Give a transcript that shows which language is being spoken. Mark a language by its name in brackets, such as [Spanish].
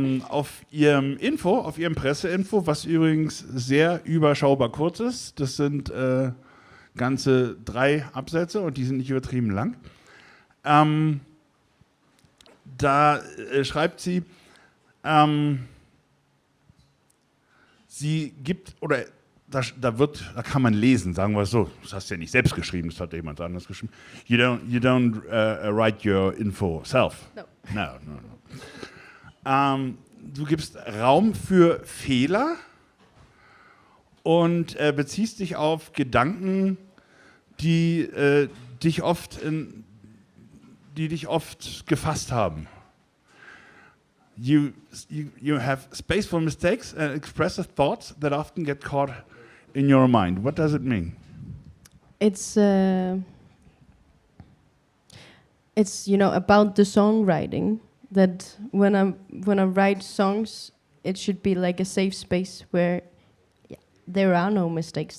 [German] Auf ihrem Presseinfo, was übrigens sehr überschaubar kurz ist, das sind ganze 3 Absätze und die sind nicht übertrieben lang. Da schreibt sie, sie gibt, oder da kann man lesen, sagen wir es so, das hast du ja nicht selbst geschrieben, das hat jemand anderes geschrieben. [English] You don't write your info self. No. [German] Du gibst Raum für Fehler und beziehst dich auf Gedanken, die dich oft gefasst haben. [English] You have space for mistakes and expressive thoughts that often get caught in your mind. What does it mean? It's it's about the songwriting. That when I write songs, it should be like a safe space where there are no mistakes.